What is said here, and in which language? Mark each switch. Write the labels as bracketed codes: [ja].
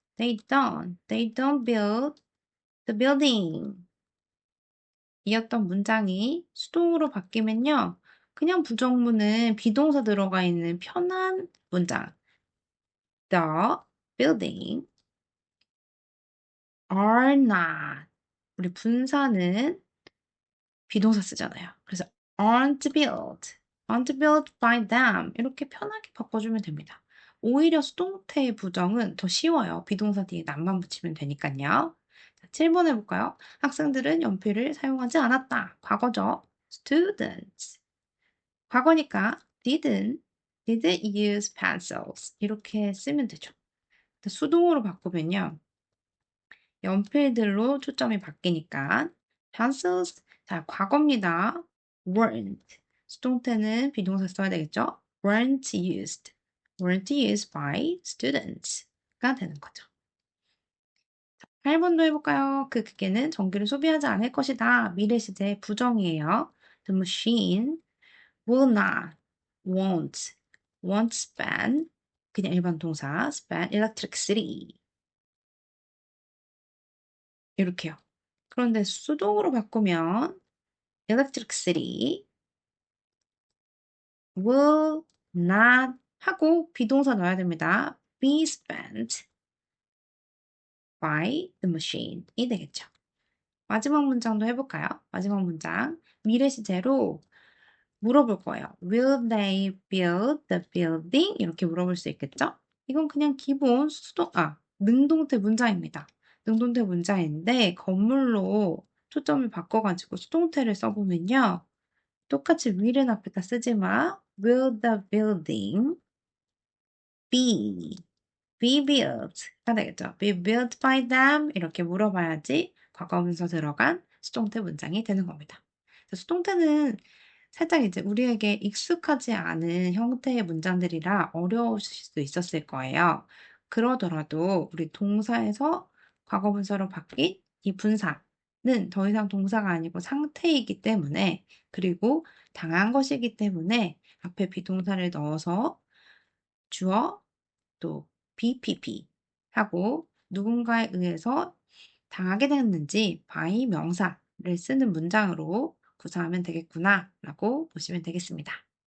[en] They don't build the building. [ko] 이었던 문장이 수동으로 바뀌면요. 그냥 부정문은 비동사 들어가 있는 편한 문장. [en] The building are not. [ko] 우리 분사는 비동사 쓰잖아요. 그래서 [en] aren't built by them. [ko] 이렇게 편하게 바꿔주면 됩니다. 오히려 수동태의 부정은 더 쉬워요. 비동사 뒤에 남만 붙이면 되니까요. 7번 해볼까요? 학생들은 연필을 사용하지 않았다. 과거죠. Students. 과거니까 [en] didn't use pencils. [ko] 이렇게 쓰면 되죠. 수동으로 바꾸면요. 연필들로 초점이 바뀌니까 pencils, 자, 과거입니다. [en] weren't. [ko] 수동태는 비동사 써야 되겠죠? [en] weren't used by students [ko] 가 되는 거죠. 8번도 해볼까요? 그 기계는 전기를 소비하지 않을 것이다. 미래 시제 부정이에요. [en] The machine will not, won't spend, [ko] 그냥 일반 동사, [en] spend electricity. [ko] 이렇게요. 그런데 수동으로 바꾸면 [en] electricity will not [ko] 하고 비동사 넣어야 됩니다. [en] be spent by the machine [ko] 이 되겠죠. 마지막 문장도 해볼까요? 마지막 문장. 미래 시제로 물어볼 거예요. [en] Will they build the building? [ko] 이렇게 물어볼 수 있겠죠? 이건 그냥 기본 능동태 문장입니다. 능동태 문장인데 건물로 초점을 바꿔가지고 수동태를 써보면요. 똑같이 will은 앞에다 쓰지 마. [en] Will the building be built [ko] 가 되겠죠. [en] be built by them [ko] 이렇게 물어봐야지 과거분사 들어간 수동태 문장이 되는 겁니다. 수동태는 살짝 이제 우리에게 익숙하지 않은 형태의 문장들이라 어려우실 수 있었을 거예요. 그러더라도 우리 동사에서 과거분사로 바뀐 이 분사는 더 이상 동사가 아니고 상태이기 때문에 그리고 당한 것이기 때문에 앞에 비동사를 넣어서 주어 또 BPP 하고 누군가에 의해서 당하게 됐는지 by 명사를 쓰는 문장으로 구사하면 되겠구나 라고 보시면 되겠습니다.